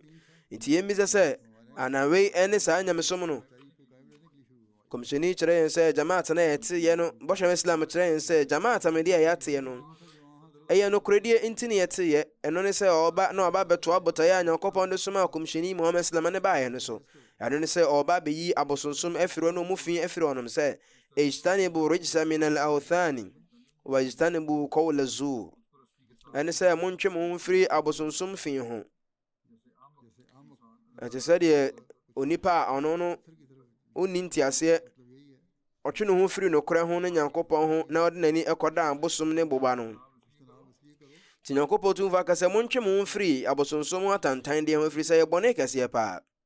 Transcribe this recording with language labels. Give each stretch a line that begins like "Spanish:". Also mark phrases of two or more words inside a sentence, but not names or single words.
Akan: Nti yɛmmisa sɛ anawei ne saa nyamesom no kɔmhyɛni kyerɛ yɛn sɛ jamaat na yɛteyɛ no, bɔhyɛ Islam kyerɛ yɛn sɛ jamaat mede a yɛateyɛ no ɛyɛ nokoredie nti ne yɛteyɛ. Ɛno ne sɛ ɔba na ɔba bɛtoa botaeɛ a Nyankopɔn de soma kɔmhyɛni Muhammad Islam ne baeɛ no so. Ɛno ne sɛ ɔba bɛyi abosonsom afiri no mu fi afiri ɔnom sɛ
Arabic: اجتنبوا الرجس من الأوثان واجتنبوا قول الزور.
Akan: Ɛne sɛ montwe mo ho mfiri abosonsom fi ho. Ɛte sɛ deɛ onipa a ɔno no ɔnni nteaseɛ ɔtwe ne ho firi nokorɛ ho ne Nyankopɔn ho na ɔde n'ani ɛkɔda abosom ne boba no. Nti Nyankopɔn tumfo aka sɛ montwe mo ho mfiri abosonsom atantan deɛ ho, ɛfiri sɛ ɛyɛ bɔne kɛseɛ paa.